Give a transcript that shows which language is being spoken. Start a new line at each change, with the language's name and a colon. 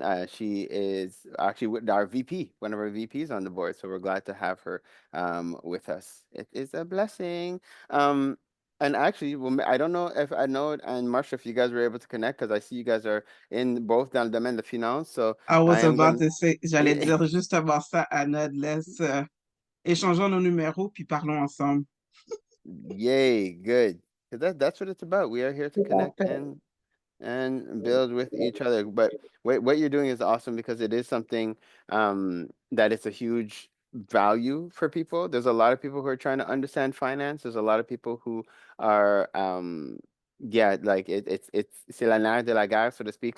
English: She is actually with our VP, one of our VPs on the board. So we're glad to have her with us. It is a blessing. Um, and actually, well, I don't know if I know and Marsha, if you guys were able to connect because I see you guys are in both
French: dans le domaine de finance.
English: So I I was am about to say,
French: j'allais dire juste avant ça, Anna, laisse échangeons nos numéros puis parlons ensemble.
English: Yay, good. 'Cause that's what it's about. We are here to
French: Tout à
English: connect
French: fait.
English: and build with each other. But what you're doing is awesome because it is something that it's a huge value for people. There's a lot of people who are trying to understand finance. There's a lot of people who are yeah, like it's
French: c'est la nerf de la guerre,
English: so to speak.